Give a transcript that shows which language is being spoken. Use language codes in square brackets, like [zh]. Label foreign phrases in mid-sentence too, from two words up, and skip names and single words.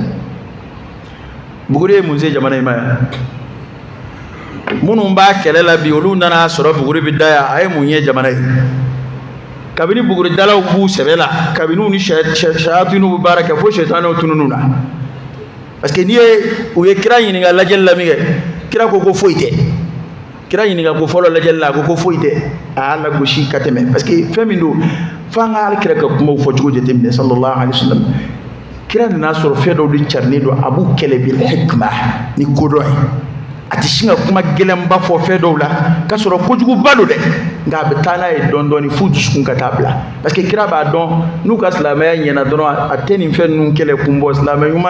[bm] buguri ye mun se jamana in ma yan minnu b'a kɛlɛ la bi olu nana sɔrɔ buguri bɛ da yan a ye mun ye jamana ye kabini buguridalaw b'u sɛbɛ la kabini u ni sayatinu bɛ baara kɛ fo sɛtanɛw tununu na parce que u ye kira ɲininka lajɛli la min kɛ kira ko foyi tɛ kira ɲininka ko fɔlɔ lajɛli la a ko foyi tɛ a y'a lagosi ka tɛmɛ parce que fɛn min don f'an ka alakira ka kumaw fɔcogo jateminɛ [ar] صلى الله عليه وسلم [bm] kira nana sɔrɔ fɛn dɔw de carinen don a b'u kɛlɛ [ar] بالحكمة [bm] ni kodɔn ye a tɛ sin ka kuma gɛlɛnba fɔ fɛn dɔw la k'a sɔrɔ kojuguba don dɛ nka a bɛ taa n'a ye dɔɔni dɔɔni f'u dusukun ka taa bila parce que kira b'a dɔn n'u ka silamɛya ɲɛna dɔrɔn a tɛ nin fɛn ninnu kɛlɛ kun bɔ silamɛ ɲuman